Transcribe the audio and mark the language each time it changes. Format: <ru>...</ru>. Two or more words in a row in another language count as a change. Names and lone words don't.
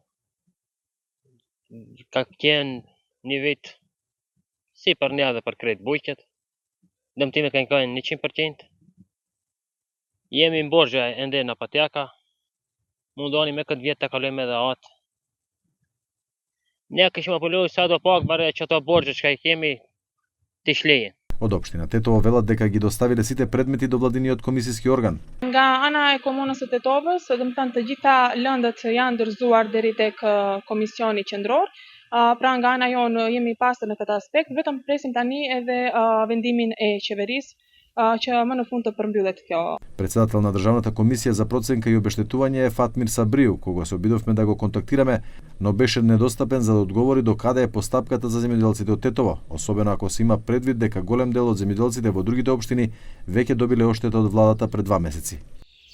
<sq>Ka qenë një vit si për ne dhe për krejt bujqet. Dëmtime kanë qenë 100%. Jemi në borxhe ende në apoteka. Mundoni me këtë vjet të kalojmë edhe atë. Ne kishim apelluar sa do pak bare që ato borxhe që i kemi të shlejen.</sq> <mk>Од општина Тетово велат дека ги доставиле сите предмети до владиниот комисиски орган.</mk> <sq>Nga ana e komunës së Tetovës, do të thënë të gjitha lëndët janë ndërzuar deri tek komisioni qendror. Pra nga ana jonë jemi pastër në këtë aspekt, vetëm presim tani edhe vendimin e qeverisë që më në fund të përmbyllet kjo.</sq> <mk>Председател на Државната комисија за проценка и обештетување е Фатмир Сабриу, кога се обидовме да го контактираме, но беше недостапен за да одговори до каде е постапката за земјоделците од Тетово, особено ако се има предвид дека голем дел од земјоделците во другите општини веќе добиле оштета од владата пред 2 месеци.</mk>